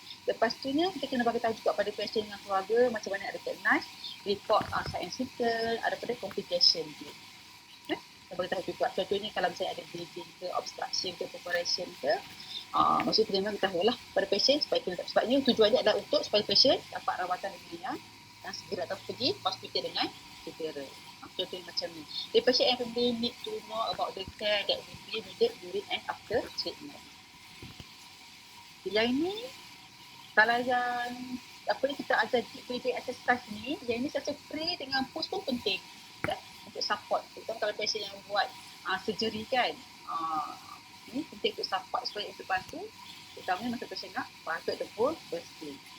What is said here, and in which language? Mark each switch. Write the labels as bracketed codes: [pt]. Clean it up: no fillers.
[ms] Lepas tu ni kita kena bagi tahu juga pada pasien dengan keluarga macam mana nak [en] recognize, report sign and symptom, [ms] ada pada complication dia. Kita bagi tahu juga contohnya kalau misalnya ada bleeding ke, obstruction ke, perforation ke, maksudnya kita memang tahu lah pada pasien sebabnya tujuannya adalah untuk supaya pasien dapat rawatan dengan yang segera atau pergi hospital dengan segera. Contohnya macam ni. [en] The patient and family need to know about the care that will be needed during and after treatment. [ms] Yang ini kalau yang apa ni kita ajar deep breathing exercise ni, yang ini satu pre dengan post pun penting kan? Untuk support. Terutama kalau patient yang buat surgery kan. Ini penting untuk support supaya untuk bantu terutamanya masa pasien nak bantu ataupun bersih.